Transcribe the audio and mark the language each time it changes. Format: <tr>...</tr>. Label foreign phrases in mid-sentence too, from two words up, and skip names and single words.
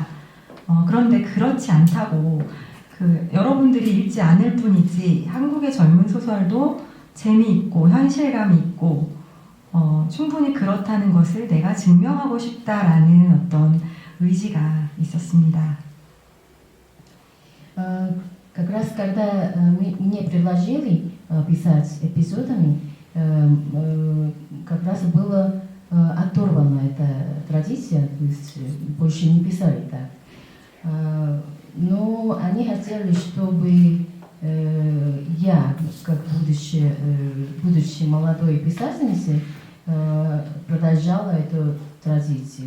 <ko>그런데 그렇지 않다고 여러분들이 읽지 않을 뿐이지 한국의 젊은 소설도 재미있고 현실감이 있고 충분히 그렇다는 것을 내가 증명하고 싶다라는 어떤 의지가 있었습니다.</ko> <ru>Как раз когда мне предложили писать эпизодами, как раз была оторвана эта традиция, то есть больше не писали так. Но они хотели, чтобы я, как будучи молодой писательницей, продолжала эту традицию.</ru>